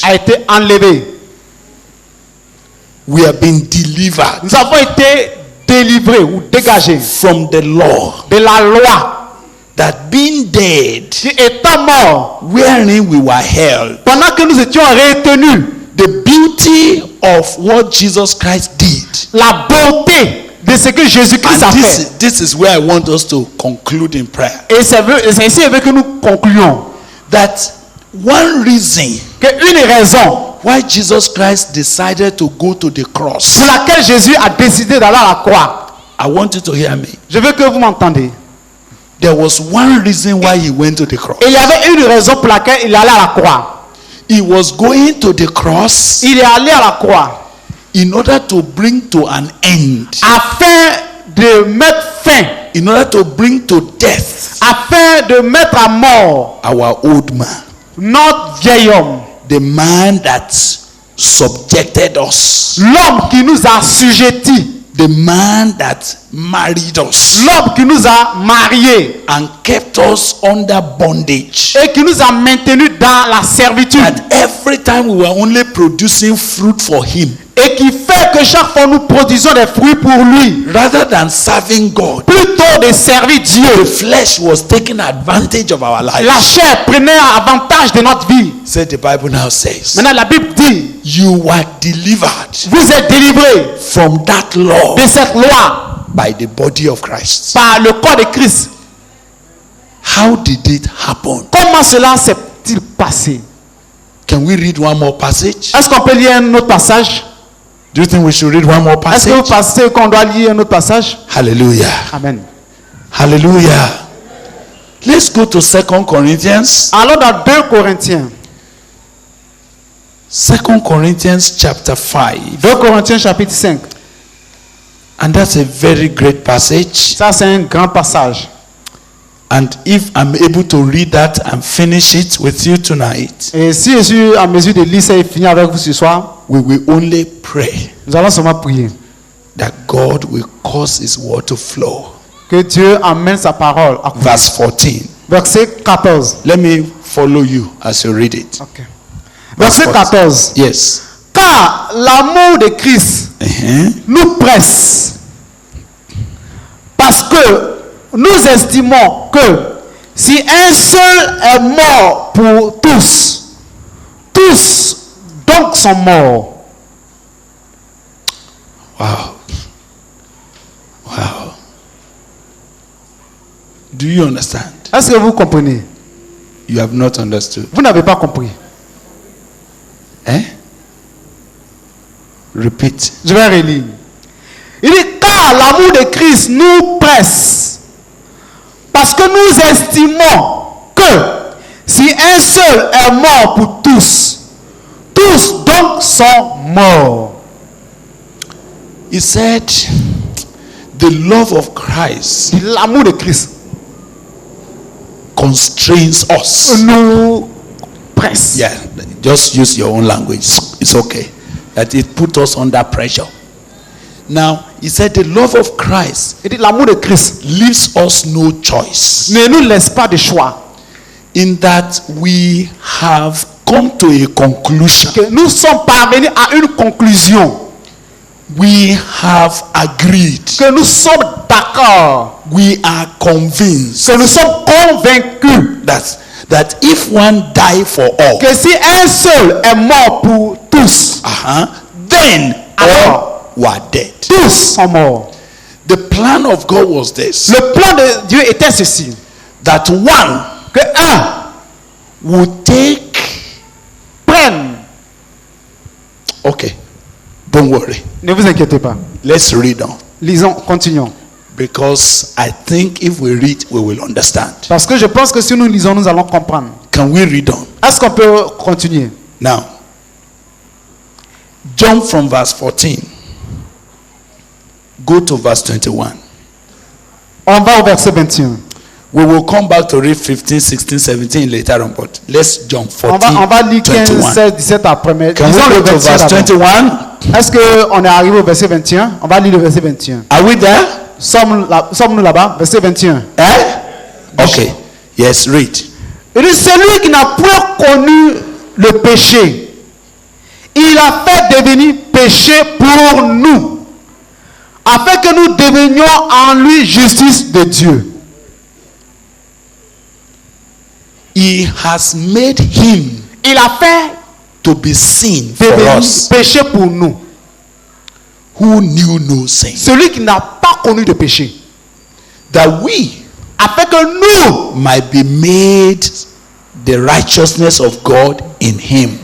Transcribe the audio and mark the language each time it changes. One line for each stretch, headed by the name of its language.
French: a été enlevé.
English: We have been delivered
French: Nous avons été délivrés ou dégagés
English: from the law,
French: de la loi
English: that being dead,
French: qui étant mort
English: wherein we were held,
French: pendant que nous étions retenus.
English: the beauty of what Jesus Christ did.
French: La beauté de ce que Jésus-Christ a
English: And
French: fait.
English: this is where I want us to conclude in prayer.
French: Et c'est ici avec que nous concluons
English: That one reason
French: qu'une raison
English: why Jesus Christ decided to go to the cross,
French: pour laquelle Jésus a décidé d'aller à la croix.
English: I want you to hear me.
French: Je veux que vous m'entendez.
English: There was one reason why he went to the cross.
French: Il y avait une raison pour laquelle il allait à la croix.
English: He was going to the cross
French: Il est allé à la croix
English: in order to bring to an end,
French: afin de mettre fin,
English: in order to bring to death
French: afin de mettre à mort
English: our old man,
French: notre vieil homme,
English: the man that subjected us,
French: l'homme qui nous a assujettis,
English: the man that married us
French: l'homme qui nous a mariés
English: and kept us under bondage.
French: et qui nous a maintenus dans la servitude
English: That every time we were only producing fruit for him,
French: et qui fait que chaque fois nous produisons des fruits pour lui,
English: rather than serving God,
French: plutôt de servir
English: the
French: Dieu,
English: flesh was taking advantage of our
French: la
English: life.
French: chair prenait avantage de notre vie.
English: Said the Bible now says,
French: Maintenant la Bible dit,
English: you were delivered
French: vous êtes délivrés
English: from that law
French: de cette loi
English: by the body of Christ.
French: par le corps de Christ.
English: How did it happen?
French: Comment cela s'est-il passé?
English: Can we read one more passage?
French: Est-ce qu'on peut lire un autre passage?
English: Do you think we should read one more
French: Est-ce que vous
English: passage?
French: pensez qu'on doit lire un autre passage?
English: Hallelujah. Amen. Hallelujah. Let's go to 2 Corinthians.
French: Alors dans 2 Corinthiens,
English: 2 Corinthians chapter 5.
French: 2 Corinthiens chapitre 5.
English: And that's a very great passage.
French: Ça c'est un grand passage.
English: And if I'm able to read that and finish it with you tonight,
French: Et si je suis en mesure de lire ça et finir avec vous ce soir,
English: we will only pray
French: nous allons seulement prier
English: that God will cause his word to flow.
French: que Dieu amène sa parole à couler.
English: Verse 14.
French: Verset 14.
English: Let me follow you as you read it.
French: Okay. Verset 14.
English: Yes.
French: Car l'amour de Christ nous presse, parce que nous estimons que si un seul est mort pour tous, tous donc sont morts.
English: Wow. Wow. Do you understand?
French: Est-ce que vous comprenez?
English: You have not understood.
French: Vous n'avez pas compris. Eh?
English: Repeat.
French: Je vais relire. Il dit, car l'amour de Christ nous presse, parce que nous estimons que si un seul est mort pour tous, tous donc sont morts.
English: He said, the love of Christ
French: L'amour de Christ
English: constrains us.
French: nous presse.
English: Yeah, just use your own language. It's okay. That it put us under pressure. Now, he said the love of Christ
French: Il dit, l'amour de Christ
English: leaves us no choice.
French: ne nous laisse pas de choix.
English: In that we have come to a conclusion.
French: Que nous sommes parvenus à une conclusion.
English: We have agreed.
French: Que nous sommes d'accord.
English: We are convinced
French: Que nous sommes convaincus.
English: that if one die for all,
French: Que si un seul est mort pour tous,
English: then all were dead.
French: tous sont morts.
English: The plan of God was this:
French: Le plan de Dieu était ceci.
English: that one
French: Que un
English: would take.
French: prenne.
English: Okay, don't worry.
French: Ne vous inquiétez pas.
English: Let's read on,
French: Lisons, continuons.
English: because I think if we read, we will understand.
French: Parce que je pense que si nous lisons, nous allons comprendre.
English: Can we read on
French: Est-ce qu'on peut continuer?
English: now? Jump from verse 14. Go to verse 21.
French: On va au verset 21.
English: We will come back to read 15, 16, 17 later on, but let's jump
French: On
English: 14,
French: va lire 15,
English: 21.
French: 16, 17 après. Mais
English: Can we
French: lisons le
English: go to 21 verse
French: d'abord.
English: 21?
French: Est-ce qu'on est arrivé au verset 21? On va lire le verset 21.
English: Are we there?
French: Sommes-nous là-bas? Verset 21.
English: Eh? Okay. Yes, read.
French: Il dit, celui qui n'a point connu le péché, il a fait devenir péché pour nous, afin que nous devenions en lui justice de Dieu.
English: He has made him
French: Il a fait
English: to be sin for
French: devenir
English: us
French: péché pour nous.
English: who knew no sin,
French: Celui qui n'a pas connu de péché,
English: that we
French: afin que nous
English: might be made the righteousness of God in him.